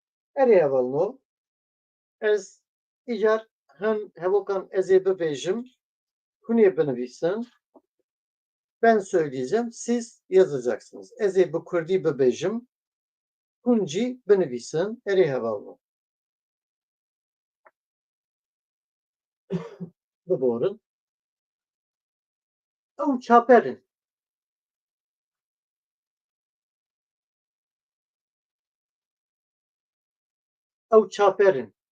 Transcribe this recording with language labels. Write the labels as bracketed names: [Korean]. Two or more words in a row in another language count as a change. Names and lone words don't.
[Kurdish] Erê hevalno ez îcar hin hevokan ez ê bibêjim, hûn ê binivîsin. [Turkish] Ben söyleyeceğim, siz yazacaksınız. [Kurdish] Ez ê bi Kurdî bibêjim, hûn cî binivîsin. Erê hevalno. Biborin. Ew çaperin. Ew çaperin.